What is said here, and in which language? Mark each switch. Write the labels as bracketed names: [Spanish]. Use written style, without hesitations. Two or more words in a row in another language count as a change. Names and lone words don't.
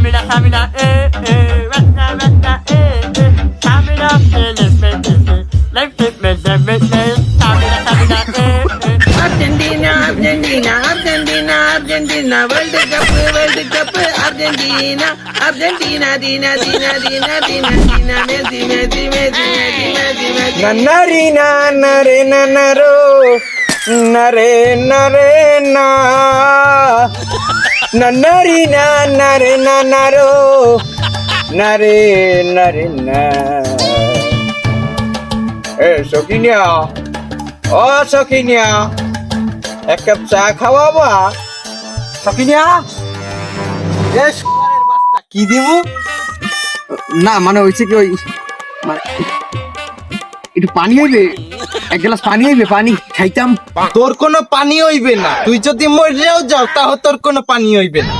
[Bangla] Argentina, Argentina, Argentina, Argentina, World Cup, Argentina, Argentina, Dina, Dina, Dina, Dina, Dina, Messi, Messi, Messi, Messi, Messi, Messi. Nanari na nare nanaro, nare nare na. Nanari na nare nanaro, nare nare na. Sokinia, oh Sokinia, এক কাপ চা খাওয়াবা সকিনিয়া বাচ্চা কি দিব না মানে হয়েছে কি ওই মানে একটু পানি হইবে এক গ্লাস পানি হইবে পানি খাইতাম তোর কোনো পানি হইবে না তুই যদি মরেও যাও তাও তোর কোনো পানি হইবে না